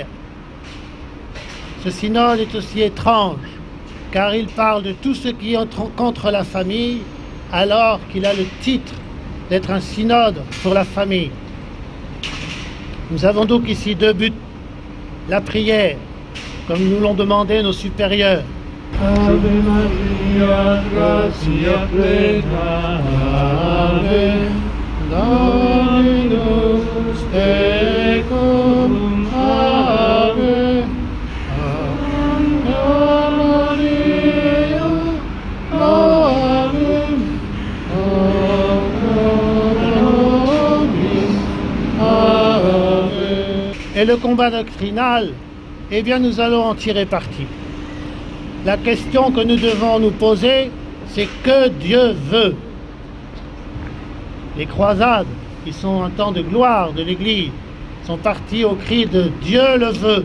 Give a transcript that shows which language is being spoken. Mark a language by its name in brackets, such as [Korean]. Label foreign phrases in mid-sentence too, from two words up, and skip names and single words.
[French] Ce synode est aussi étrange, car il parle de tout ce qui est contre la famille, alors qu'il a le titre d'être un synode pour la famille. Nous avons donc ici deux buts. La prière, comme nous l'ont demandé nos supérieurs. [Latin] Ave Maria, gratia plena, Ave, Dominus tecum, Ave, Ave Maria, Ave, Ave. [French] Et le combat doctrinal, eh bien nous allons en tirer parti. La question que nous devons nous poser, c'est que Dieu veut. Les croisades, qui sont un temps de gloire de l'Église, sont parties au cri de Dieu le veut.